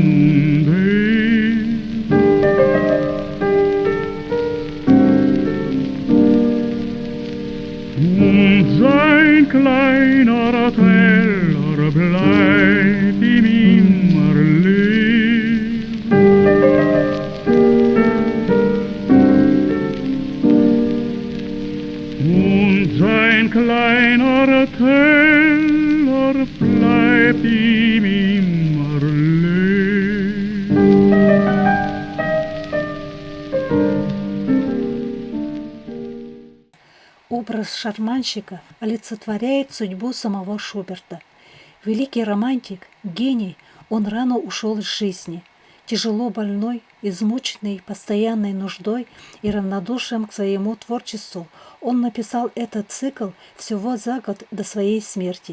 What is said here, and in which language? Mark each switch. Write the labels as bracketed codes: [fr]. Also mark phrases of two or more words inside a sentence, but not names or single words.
[de] Und sein kleiner Teller bleibt ihm immer leer. Und sein kleiner Teller bleibt ihm immer leer. [ru] Образ шарманщика олицетворяет судьбу самого Шуберта. Великий романтик, гений, он рано ушел из жизни. Тяжело больной, измученный постоянной нуждой и равнодушием к своему творчеству, он написал этот цикл всего за год до своей смерти.